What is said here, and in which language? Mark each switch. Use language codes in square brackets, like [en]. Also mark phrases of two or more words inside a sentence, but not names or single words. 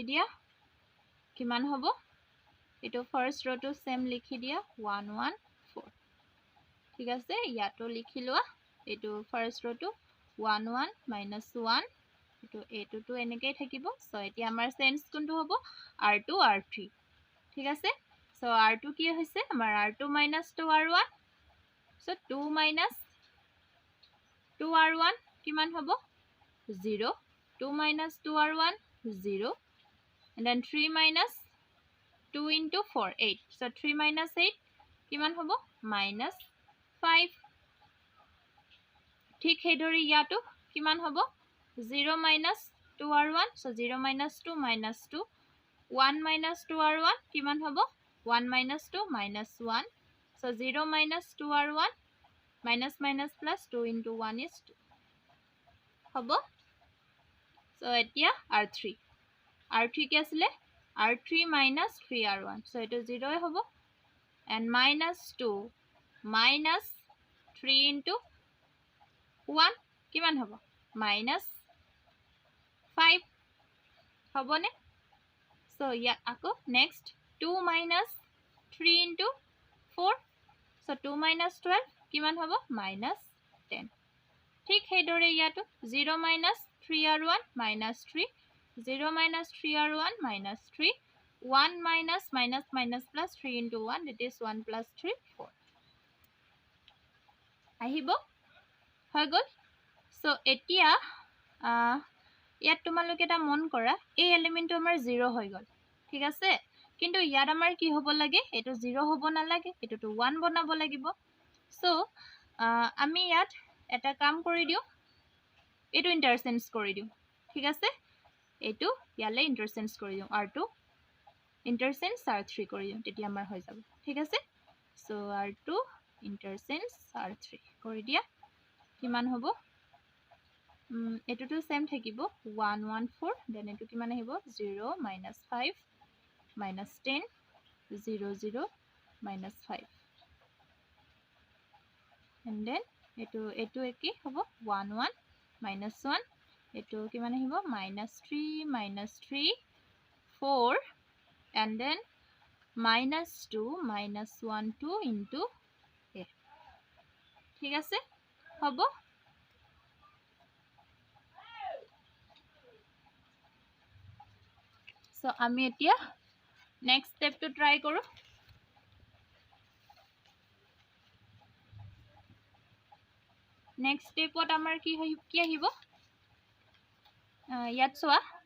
[as] দিয়া কিমান হ'ব এটো [en] first row [as] টো সেম লিখি দিয়া 1 1 4 ঠিক আছে ইয়াতো লিখি লোৱা এটো [en] first row [as] টো 1 1 minus 1 এটো এটো তো এনেকৈ থাকিব সো এতিয়া আমাৰ চেঞ্জ কোনটো হ'ব r2 r3 ঠিক আছে সো r2 কি হৈছে আমাৰ r2 - 2r1 [en] so 2 minus [as] 2r1 কিমান হ'ব 0 2 [en] minus 2r1 0 and then 3 minus 2 into 4 8 so 3 minus 8 [as] কিমান হ'ব [en] minus 5 [as] ঠিক হেদৰি ইয়াটো কিমান হ'ব [en] 0 minus 2r1 so 0 minus 2 minus 2 1 minus 2r1 [as] কিমান হ'ব [en] 1 minus 2 minus 1 so 0 minus 2r1 minus minus plus 2 into 1 is 2 [as] হ'ব so এতিয়া r3 কি আছিলে [en] r3 minus 3r1 so [as] এটো 0 হ'ব and [en] minus 2 minus 3 into 1 [as] কিমান হ'ব [en] minus 5 হ'বনে so ইয়া আকৌ next 2 minus 3 into 4 so 2 minus 12 [as] কিমান হ'ব [en] minus 10 [as] ঠিক হেদৰে ইয়াটো [en] 0 minus 3r1 minus 3 0 minus 3r1 minus 3 1 minus minus minus plus 3 into 1 that is 1 plus 3 4 [as] আহিব হৈ গল সো এতিয়া ইয়াত তোমালোকে এটা মন কৰা এই এলিমেন্টটো আমাৰ 0 হৈ গল ঠিক আছে কিন্তু ইয়াত আমাৰ কি হ'ব লাগে এটো 0 হ'ব না লাগে এটো তো 1 বনাব লাগিব সো আমি ইয়াত এটা কাম কৰি দিও এটো ইন্টারচেঞ্জ কৰি দিও ঠিক আছে এটো ইয়ালে ইন্টারচেঞ্জ কৰি দিও r2 ইন্টারচেঞ্জ r3 কৰি দিও তেতিয়া আমাৰ হৈ যাব ঠিক আছে সো r2 ইন্টারচেঞ্জ r3 কৰি দিয়া কিমান হ'ব এটো তো সেম থাকিব 1 1 4 দেন এটো কিমান আহিব 0 minus 5 minus 10 0 0 minus 5 [en] and then [as] এটো একি হ'ব 1 1 minus 1 এটো কিমান আহিব [en] minus 3 minus 3 4 and then minus 2 minus 1 2 into a [as] ঠিক আছে হ'ব সো আমি এতিয়া [en] next step to try [as] কৰো নেক্সট স্টেপত আমাৰ কি আহিব ইয়াত চোৱা